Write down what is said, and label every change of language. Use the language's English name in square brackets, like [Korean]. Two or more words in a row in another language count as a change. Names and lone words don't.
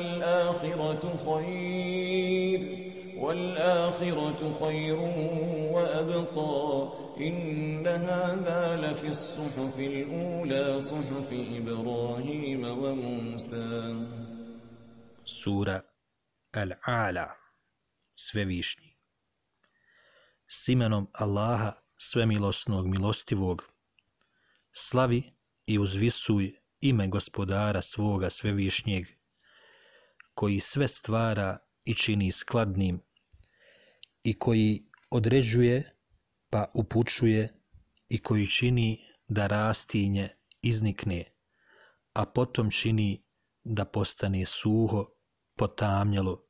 [Arabic] والآخرة خير وأبقى إن هذا لفي الصحف الأولى صحف إبراهيم وموسى. [Bosnian] Sura Al-A'la, Svevišnji. S imenom Allaha, svemilosnog, milostivog, slavi i uzvisuj ime gospodara svoga svevišnjeg, koji sve stvara i čini skladnim, i koji određuje pa upućuje, i koji čini da rastinje iznikne, a potom čini da postane suho, potamnjelo.